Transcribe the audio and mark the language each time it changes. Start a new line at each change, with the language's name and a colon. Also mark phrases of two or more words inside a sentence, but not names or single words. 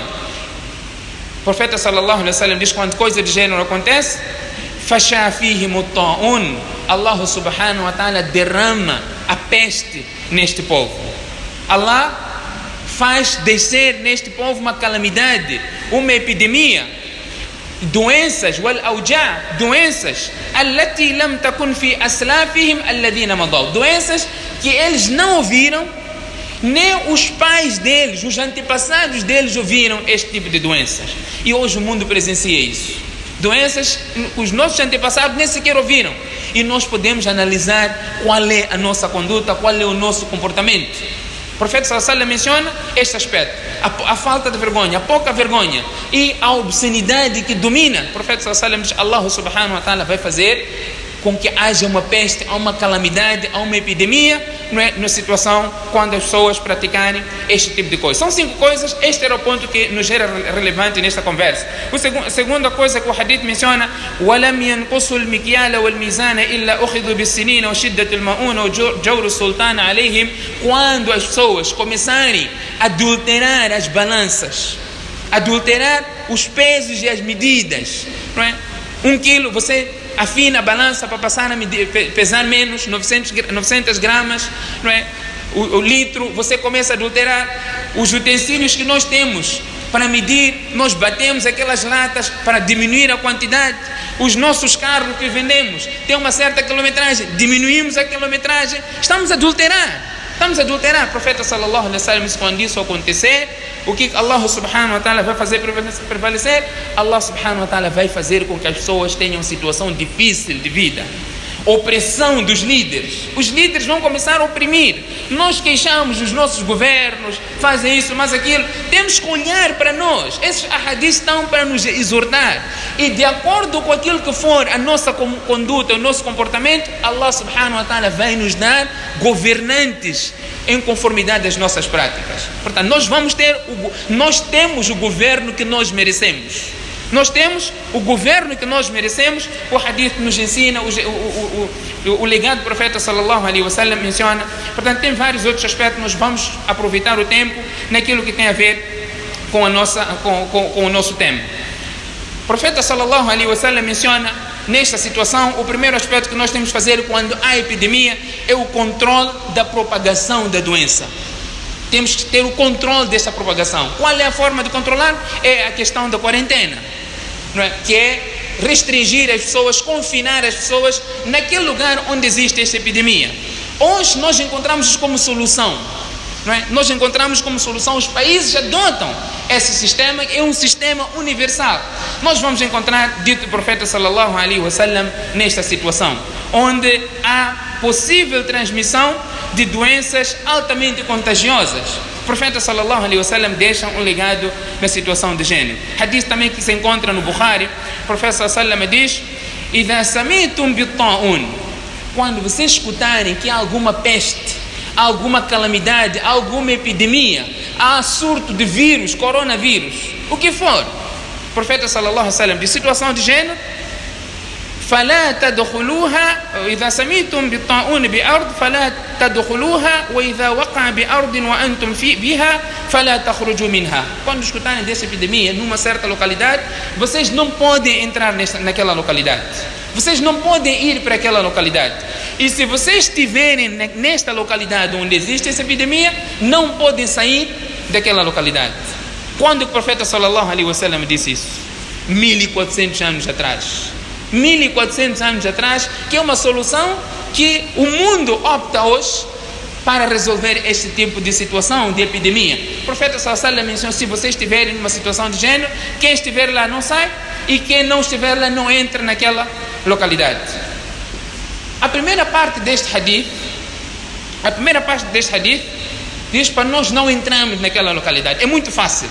Portuguese: O profeta
Arabic: صلى الله عليه وسلم
Portuguese: diz: quando coisa de gênero acontece,
Arabic: فشا فيهم الطاعون,
Portuguese: Allah
Arabic: سبحانه و تعالى
Portuguese: derrama a peste neste povo. Allah faz descer neste povo uma calamidade, uma epidemia, doenças, doenças,
Arabic: التي لم تكن في أسلافهم الذين مضوا,
Portuguese: doenças que eles não ouviram, nem os pais deles, os antepassados deles ouviram este tipo de doenças. E hoje o mundo presencia isso. Doenças que os nossos antepassados nem sequer ouviram. E nós podemos analisar qual é a nossa conduta, qual é o nosso comportamento. O profeta
Arabic: صلى الله عليه وسلم
Portuguese: menciona este aspecto: a falta de vergonha, a pouca vergonha e a obscenidade que domina. O profeta
Arabic: صلى الله عليه وسلم
Portuguese: diz: Allah
Arabic: سبحانه و تعالى
Portuguese: vai fazer com que haja uma peste, uma calamidade, uma epidemia, não é, na situação quando as pessoas praticarem este tipo de coisa. São 5 coisas. Este era o ponto que nos era relevante nesta conversa. A segunda coisa que o hadith menciona:
Arabic: وَلَمْ يَنْقُصُوا الْمِكْيَالَ وَالْمِيزَانَ إِلَّا أُخِذُوا بِالسِّنِينَ وَشِدَّةِ الْمَؤُونَ وَجَوْرُ السُّلْطَانَ عَلَيْهِمْ.
Portuguese: Quando as pessoas começarem a adulterar as balanças, adulterar os pesos e as medidas, não é? 1 quilo, você afina a balança para passar a pesar menos, 900 gramas, não é? O litro, você começa a adulterar. Os utensílios que nós temos para medir, nós batemos aquelas latas para diminuir a quantidade. Os nossos carros que vendemos têm uma certa quilometragem, diminuímos a quilometragem, estamos a adulterar. O profeta
Arabic: صلى الله عليه وسلم
Portuguese: disse: quando isso acontecer, o que Allah
Arabic: سبحانه و تعالى
Portuguese: vai fazer prevalecer? Allah
Arabic: سبحانه و تعالى
Portuguese: vai fazer com que as pessoas tenham situação difícil de vida. Opressão dos líderes. Os líderes vão começar a oprimir. Nós queixamos dos nossos governos, fazem isso, mas aquilo. Temos que olhar para nós. Esses ahadis estão para nos exortar. E de acordo com aquilo que for a nossa conduta, o nosso comportamento, Allah
Arabic: سبحانه و تعالى
Portuguese: vai nos dar governantes em conformidade às nossas práticas. Portanto, nós temos o governo que nós merecemos. Nós temos o governo que nós merecemos. O hadith nos ensina, o legado do profeta
Arabic: صلى الله عليه وسلم
Portuguese: menciona. Portanto, tem vários outros aspectos. Nós vamos aproveitar o tempo naquilo que tem a ver com o nosso tema. O profeta
Arabic: صلى الله عليه وسلم
Portuguese: menciona nesta situação, o primeiro aspecto que nós temos que fazer quando há epidemia é o controle da propagação da doença. Temos que ter o controle dessa propagação. Qual é a forma de controlar? É a questão da quarentena, não é? Que é restringir as pessoas, confinar as pessoas naquele lugar onde existe esta epidemia. Hoje nós encontramos isso como solução, não é? Nós encontramos como solução, os países adotam esse sistema, é um sistema universal. Nós vamos encontrar, dito o profeta
Arabic: صلى الله عليه وسلم,
Portuguese: nesta situação, onde há possível transmissão de doenças altamente contagiosas. O profeta
Arabic: صلى الله عليه وسلم
Portuguese: deixa um legado na situação de gênero. Hadith também que se encontra no Bukhari, o profeta
Arabic: صلى الله عليه وسلم
Portuguese: diz:
Arabic: "إذا سمعتم بالطاعون",
Portuguese: quando vocês escutarem que há alguma peste, alguma calamidade, alguma epidemia, há surto de vírus, coronavírus, o que for, o profeta
Arabic: صلى الله عليه وسلم
Portuguese: diz, situação de gênero:
Arabic: فلا تدخلوها إذا سمعتم بالطاعون بأرض فلا تدخلوها وإذا وقع بأرض وأنتم بها فلا تخرجوا منها.
Portuguese: Quando escutarem dessa epidemia numa certa localidade, vocês não podem entrar naquela localidade. Vocês não podem ir para aquela localidade. E se vocês estiverem nesta localidade onde existe essa epidemia, não podem sair daquela localidade. Quando o profeta
Arabic: صلى الله عليه وسلم
Portuguese: disse isso? 1400 anos atrás. 1400 anos atrás, que é uma solução que o mundo opta hoje para resolver este tipo de situação de epidemia. O profeta
Arabic: صلى الله عليه وسلم
Portuguese: mencionou: se vocês estiverem numa situação de gênero, quem estiver lá não sai, e quem não estiver lá não entra naquela localidade. A primeira parte deste hadith diz para nós não entrarmos naquela localidade. É muito fácil.